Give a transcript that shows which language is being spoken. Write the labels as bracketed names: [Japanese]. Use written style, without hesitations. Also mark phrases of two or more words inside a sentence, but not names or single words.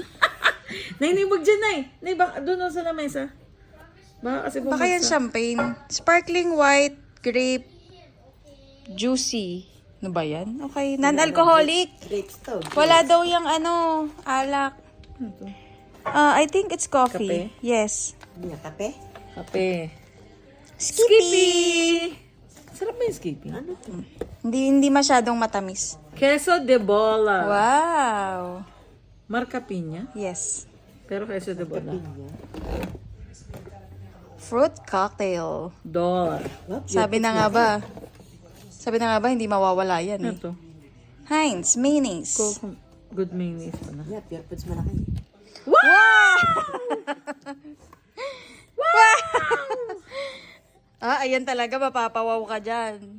[Filipino] Nay, wag dyan, Nay. Nay, baka doon sa lamesa. Baka kasi Baka yan bumagsak. champagne. [English] Sparkling white, grape, juicy. [Filipino] Ano ba yan? Okay. Non-alcoholic. Grapes to. Wala daw yung alak. Ano to? [English] I think it's coffee. [Filipino] Kape? Yes. Hindi nga kape. Kape. Skippy! Sarap ba yung skippy? Ano to? Hindi masyadong matamis. Queso de bola. Wow. Marca Piña. Yes. Pero queso de bola. [English] Fruit cocktail. Dollar. [Filipino] Sabi na nga ba, hindi mawawala yan Ano eh. to? Heinz, mayonnaise. [English] Good mayonnaise [Filipino] pa na. Yeah, pure foods malaki. Ayan talaga, mapapawaw ka dyan.